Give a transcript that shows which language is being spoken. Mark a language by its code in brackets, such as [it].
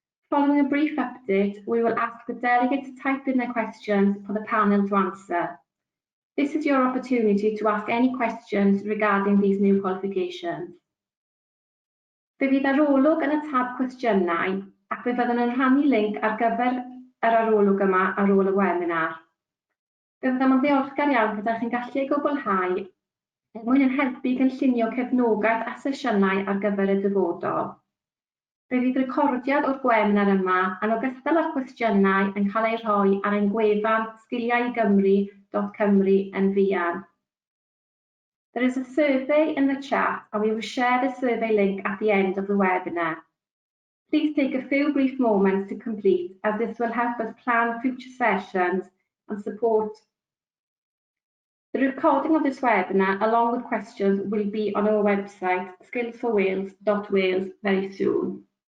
[en] Following a brief update, we will ask the delegate to type in their questions for the panel to answer. This is your opportunity to ask any questions regarding these new qualifications. [cy] Fe fydd arolwg yn y tab cwestiynau ac fe fyddwn yn rhannu link ar gyfer yr arolwg yma ar ôl y webinar. Fe fyddwn yn ddiolchgar iawn gyda chi'n gallu ei gwblhau mwyn yn helpu gynllunio cefnogaeth a sesiynau ar gyfer y dyfodol. Fe fydd recordiad o'r webinar yma yn ogystal â'r cwestiynau yn cael ei rhoi ar ein gwefan sgiliaigymru.cymru yn fuan. [en] There is a survey in the chat and we will share the survey link at the end of the webinar. Please take a few brief moments to complete as this will help us plan future sessions and support. The recording of this webinar along with questions will be on our website skillsforwales.wales very soon.